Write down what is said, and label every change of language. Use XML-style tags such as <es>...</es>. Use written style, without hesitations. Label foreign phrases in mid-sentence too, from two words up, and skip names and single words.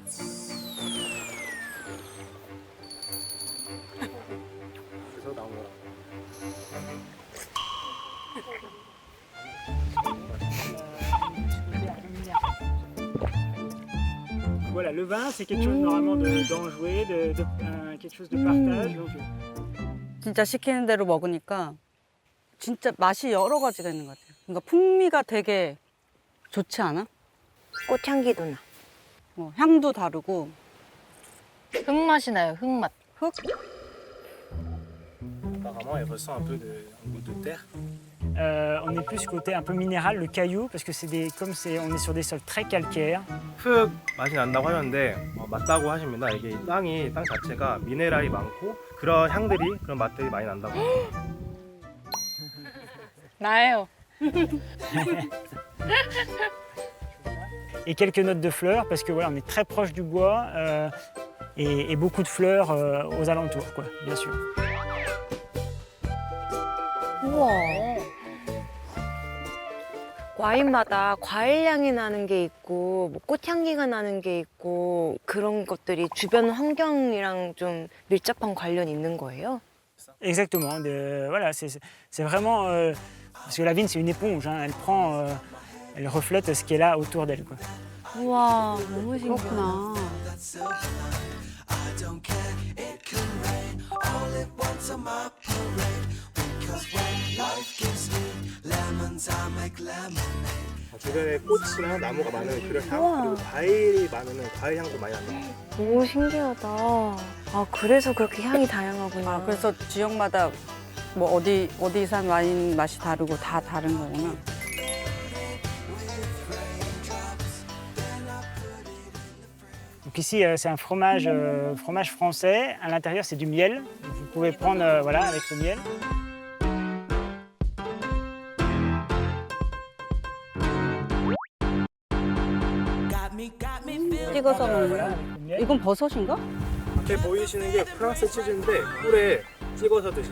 <fr>Voilà, le vin, c'est quelque chose normalement d'enjoué, quelque chose de partage. Donc,</fr> <ko>진짜 시키는 대로 먹으니까 진짜 맛이 여러 가지가 있는 것 같아요. 그러니까 풍미가 되게 좋지 않아? 꽃향기도 나. 향도 다르고. 흙맛이 나요. 흙맛. 흙?</ko> <fr>Apparemment, elle ressent un peu un goût de terre. on est plus côté un peu minéral, le caillou, parce que on est sur des sols très calcaires.</fr> <ko>흙 맛이 난다고 하는데 맞다고 하십니다. 이게 땅 자체가 미네랄이 많고 그런 향들이, 그런 맛들이 많이 난다고 합니다. 나예요.</ko> <fr>Et quelques notes de fleurs, parce que voilà, on est très proche du bois et beaucoup de fleurs aux alentours, quoi, bien sûr.</fr> <ko>우와. 와인마다 과일 향이 나는 게 있고 뭐 꽃향기가 나는 게 있고 그런 것들이 주변 환경이랑 좀 밀접한 관련이 있는 거예요?</ko> <fr>Exactement. Voilà, c'est vraiment parce que la vigne c'est une éponge, hein, elle reflète ce qui est là autour d'elle, quoi.</fr> <ko>우와, 너무 신기하다. 그렇구나. 주변에 꽃이나 나무가 많은 그런 향, 그리고 과일이 많은 과일 향도 많이 난다. 너무 신기하다. 아, 그래서 그렇게 향이 다양하구나. 아, 그래서 지역마다 뭐 어디산 와인 맛이 다르고 다 다른 거구나.</ko> <fr>Donc ici c'est un fromage français. À l'intérieur c'est du miel. Donc, vous pouvez prendre voilà avec le miel.</fr> <ko>찍어서 먹는</ko> <fr>Voilà,</fr> <ko>거야.</ko> <fr>avec le miel.</fr> <ko>이건 버섯인가? 앞에 보이시는 게 프랑스 치즈인데 꿀에 찍어서 드시는.</ko>